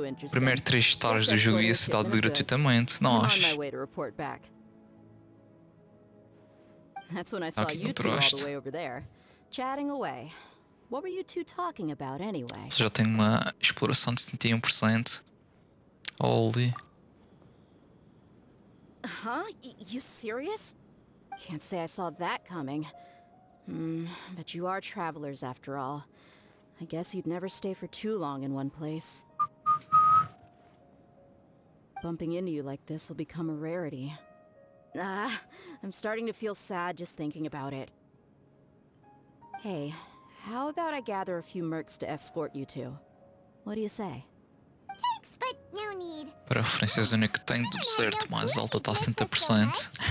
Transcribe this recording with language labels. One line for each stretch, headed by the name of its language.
Portuguese: Primeiro 3 stars do jogo ia ser dado gratuitamente, não achas?
English: That's when I saw you two all the way over there, chatting away. What were you two talking about anyway?
Portuguese: Já tenho uma exploração de 71%.
English: Holy. Huh? You serious? Can't say I saw that coming. But you are travelers after all. I guess you'd never stay for too long in one place. Bumping into you like this will become a rarity. I'm starting to feel sad just thinking about it. Hey, how about I gather a few mercs to escort you two? What do you say? Thanks, but no need.
Portuguese: Para a referência, a zona que tenho do deserto mais alta está a 60%.